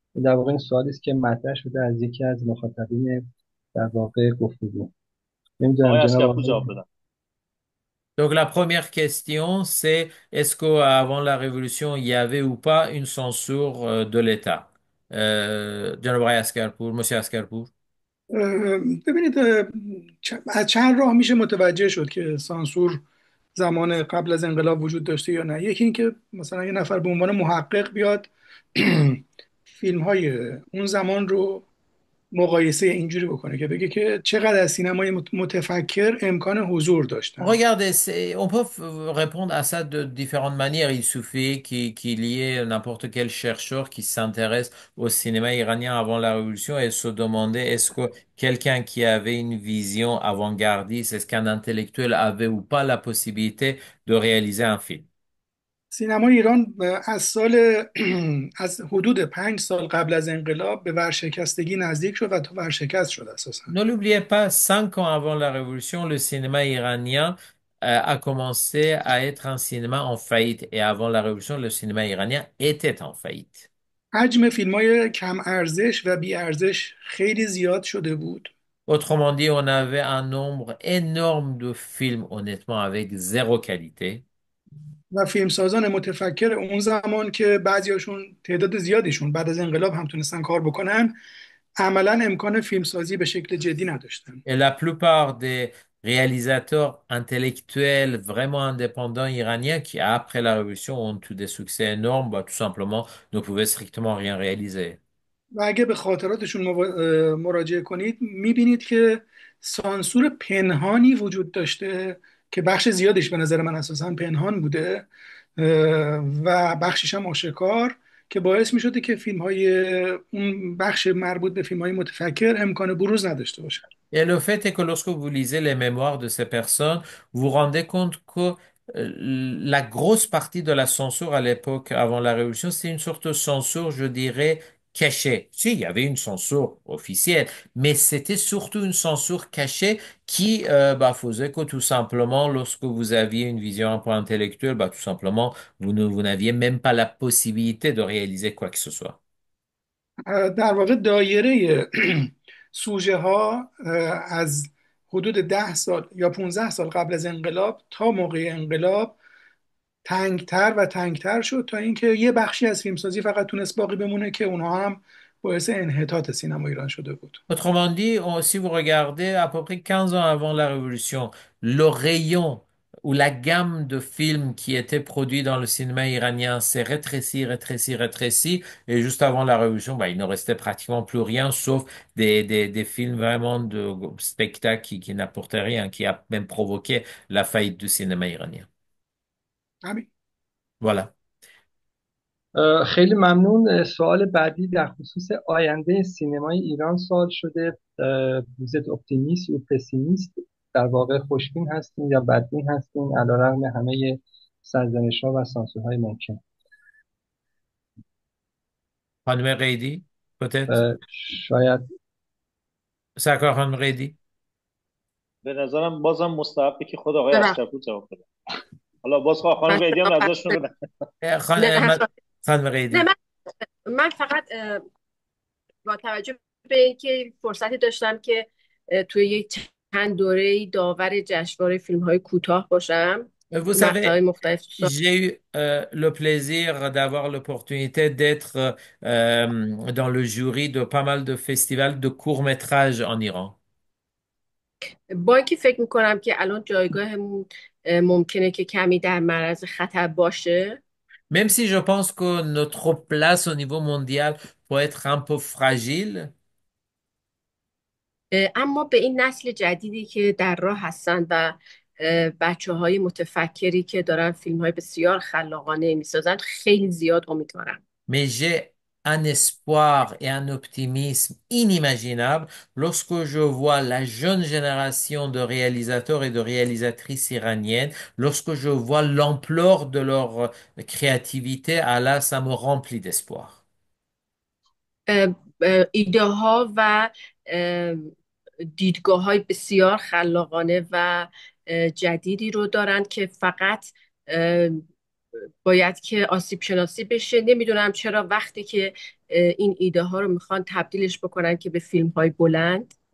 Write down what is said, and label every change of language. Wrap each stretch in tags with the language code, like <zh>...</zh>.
<fa>در واقع این سوالی است که مطرح شده از یکی از مخاطبین در واقع گفتگو. نمیدونم آقای جناب اسکرپو آقای جواب بدن.</fa> <fr>Donc la première question, c'est est-ce qu'avant la Révolution, il y avait ou pas une censure de l'État?</fr> <fa>جناب آقای اسکرپور، Monsieur اسکرپور. ببینید از چند راه میشه متوجه شد که سانسور زمان قبل از انقلاب وجود داشته یا نه. یکی این که مثلا یه نفر به عنوان محقق بیاد فیلم های اون زمان رو مقایسه اینجوری بکنه که بگه که چقدر از سینمای متفکر امکان حضور داشتن.</fa> <fr>Regardez, on peut répondre à ça de différentes manières. Il suffit qu'il y ait n'importe quel chercheur qui s'intéresse au cinéma iranien avant la Révolution et se demander est-ce que quelqu'un qui avait une vision avant-gardiste, est-ce qu'un intellectuel avait ou pas la possibilité de réaliser un film?</fr> <fa>سینمای ایران از سال از حدود 5 سال قبل از انقلاب به ورشکستگی نزدیک شد و تا ورشکست شد اساسا.</fa> <fr>Ne l'oubliez pas, 5 ans avant la Révolution, le cinéma iranien a commencé à être un cinéma en faillite. Et avant la Révolution, le cinéma iranien était en faillite.</fr> <fa>حجم فیلم های کم ارزش و بی ارزش خیلی زیاد شده بود</fa> <fr>Autrement dit, on avait un nombre énorme de films, honnêtement, avec zéro qualité.</fr> <fa>و فیلمسازان متفکر اون زمان که بعضیاشون تعداد زیادیشون بعد از انقلاب هم تونستن کار بکنن عملا امکان فیلمسازی به شکل جدی نداشتن.</fa> <fr>Et la plupart des réalisateurs intellectuels vraiment indépendants iraniens qui, après la Révolution, ont eu des succès énormes, bah, tout simplement, ne pouvaient strictement rien réaliser.</fr> <fa>و اگه به خاطراتشون مراجعه کنید میبینید که سانسور پنهانی وجود داشته که بخش زیادش به نظر من اساسا پنهان بوده و بخشش هم آشکار که باعث می شده که فیلم های اون بخش مربوط به فیلم های متفکر امکان بروز نداشته باشن.</fa> <fr>Et le fait est que lorsque vous lisez les mémoires de ces personnes, vous vous rendez compte que la grosse partie de la censure à l'époque, avant la Révolution, c'est une sorte de censure, je dirais, cachée. Si, il y avait une censure officielle, mais c'était surtout une censure cachée qui bah, faisait que tout simplement, lorsque vous aviez une vision un peu intellectuelle, bah, tout simplement, vous n'aviez même pas la possibilité de réaliser quoi que ce soit.</fr> <fa>در واقع دایره سوژه ها از حدود 10 سال یا 15 سال قبل از انقلاب تا موقع انقلاب تنگتر و تنگتر شد تا اینکه یه بخشی از فیلمسازی فقط تونست باقی بمونه که اونها هم باعث انحطاط سینما ایران شده بود.</fa> <fr>Autrement dit, si vous regardez à peu près 15 ans avant la Révolution, le rayon ou la gamme de films qui étaient produits dans le cinéma iranien s'est rétréci, rétréci, rétréci. Et juste avant la Révolution, bah, il ne restait pratiquement plus rien sauf des films vraiment de spectacle qui n'apportaient rien, qui a même provoqué la faillite du cinéma iranien.</fr> <fa>همین.</fa> <fr>Voilà.</fr> <fa>خیلی ممنون. سوال بعدی در خصوص آینده سینمای ایران سوال شده.</fa> <fr>vous</fr> <fa>اپتیمیست و پسیمیست؟ در واقع خوشبین هستین یا بدبین هستین علیرغم همه سرزنش‌ها و سانسورهای ممکن؟ خانم قیدی</fa> <fr>peut-être</fr> <fa>شاید سرکار خانم قیدی. به نظرم بازم مستحبه که خود آقای ببخشید. اسکرپو جواب بده. حالا باز خانم من قیدی هم نظرشون بدن. خانم قیدی. نه من فقط با توجه به اینکه فرصتی داشتم که توی یک چند دوره داور جشنواره فیلم های کوتاه باشم</fa> <fr>Vous</fr> <fa>مقطع‌های</fa> <fr>savez,</fr> <fa>مختلف</fa> <fr>j'ai eu le plaisir d'avoir l'opportunité d'être dans le jury de pas mal de festivals de courts-métrages en Iran.</fr> <fa>با اینکه فکر میکنم که الان جایگاهمون ممکنه که کمی در معرض خطر باشه</fa> <fr>Même si je pense que notre place au niveau mondial peut être un peu fragile,</fr> <fa>اما به این نسل جدیدی که در راه هستن و بچه های متفکری که دارن فیلم های بسیار خلاقانه میسازن خیلی زیاد امیدوارم.</fa> <fr>mais j'ai un espoir et un optimisme inimaginable lorsque je vois la jeune génération de réalisateurs et de réalisatrices iraniennes, lorsque je vois l'ampleur de leur créativité, ah là, ça me remplit d'espoir.</fr> <fa>ایده ها و دیدگاه های بسیار خلاقانه و جدیدی رو دارند که فقط اه، باید که آسیب شناسی بشه. نمیدونم چرا وقتی که این ایده ها رو میخوان تبدیلش بکنن که به فیلم های بلند.</fa>